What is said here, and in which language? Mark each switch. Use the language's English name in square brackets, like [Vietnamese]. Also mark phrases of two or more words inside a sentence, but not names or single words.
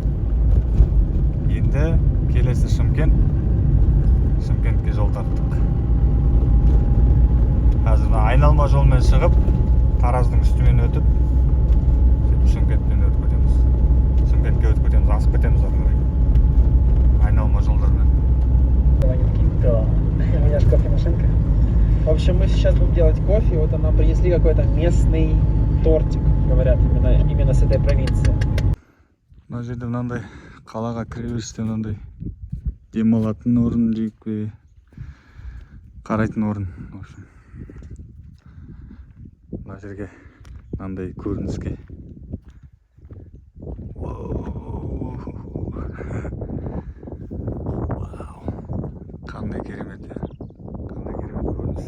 [Kazakh] Енді келесі Шымкент. Шымкентке жол тарттық. Қазір айналма жолмен шығып, Тараздың үстімен өтіп, Шымкентпен өтіп кетеміз. Шымкентке өтіп кетеміз, асып кетеміз ары қарай. Айналма жолдармен. [Russian] У меня же кофемашинка. В общем, мы сейчас будем делать кофе. Вот нам принесли какой-то местный тортик, говорят, именно с этой провинции. [Kazakh] Мына жерде мынандай қалаға кіре берісте мынандай демалатын орын жеке қарайтын орын. [Russian] В общем, [Kazakh] мына жерге мынандай көрініске. Қандай керемет, қандай керемет көрініс.